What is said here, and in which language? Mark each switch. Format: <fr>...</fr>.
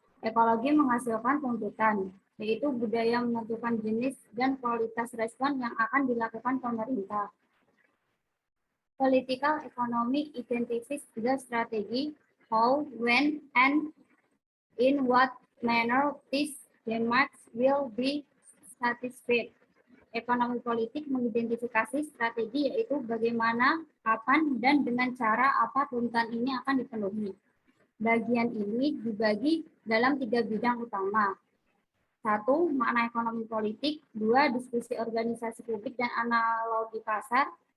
<id>Ekologi menghasilkan tuntutan, yaitu budaya menentukan jenis dan kualitas respon yang akan dilakukan pemerintah.</id> <en>Political economy identifies the strategy, how, when, and in what manner these demands will be satisfied.</en> <id>Ekonomi politik mengidentifikasi strategi, yaitu bagaimana, kapan, dan dengan cara apa tuntutan ini akan dipenuhi. Bagian ini dibagi dalam 3 bidang utama. 1. Makna ekonomi politik. 2. Diskusi organisasi publik dan analogi pasar.</id>